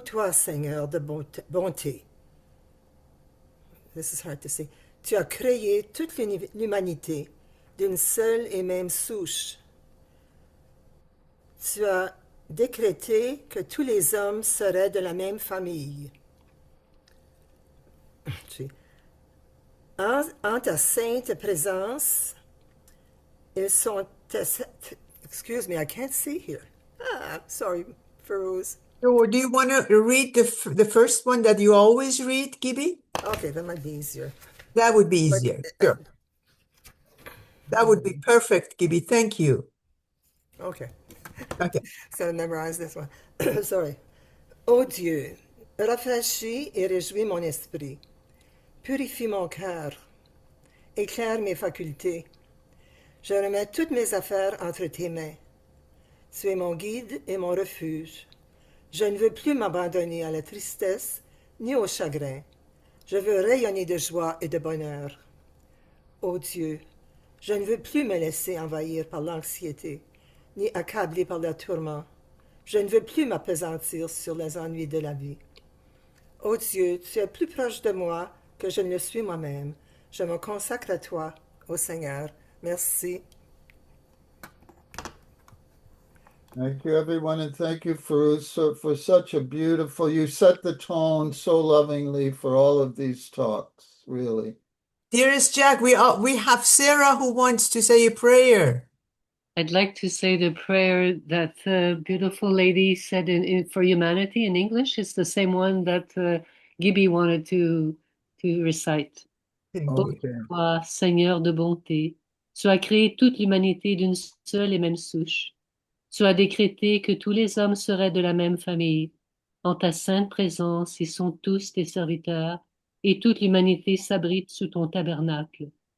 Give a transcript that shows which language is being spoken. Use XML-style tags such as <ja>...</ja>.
<fr>toi, Seigneur de bonté,</fr> <en>this is hard to say,</en> <fr>tu as créé toute l'humanité d'une seule et même souche. Tu as décrété que tous les hommes seraient de la même famille. En ta sainte présence, ils sont...</fr> <en>Excuse me, I can't see here. Sorry, Feroz. So do you want to read the first one that you always read, Gibby? Okay, that might be easier. That would be easier. Sure. That would be perfect, Gibby. Thank you. Okay. Okay. So I memorize this one. Sorry.</en> <fr>Ô Dieu, rafraîchis et réjouis mon esprit. Purifie mon cœur. Éclaire mes facultés. Je remets toutes mes affaires entre tes mains. Tu es mon guide et mon refuge. Je ne veux plus m'abandonner à la tristesse ni au chagrin. Je veux rayonner de joie et de bonheur. Ô Dieu, je ne veux plus me laisser envahir par l'anxiété, ni accabler par le tourment. Je ne veux plus m'appesantir sur les ennuis de la vie. Ô Dieu, tu es plus proche de moi que je ne le suis moi-même. Je me consacre à toi, ô Seigneur. Merci.</fr> <en>Thank you, everyone, and thank you for such a beautiful, you set the tone so lovingly for all of these talks, really. Dearest Jack, we have Sarah who wants to say a prayer. I'd like to say the prayer that beautiful lady said for humanity in English. It's the same one that Gibby wanted to recite.</en> <fr>Ô toi, Seigneur de bonté, tu as créé toute l'humanité d'une seule et même souche. Tu as décrété que tous les hommes seraient de la même famille. En ta sainte présence, ils sont tous tes serviteurs, et toute l'humanité s'abrite sous ton tabernacle.</fr>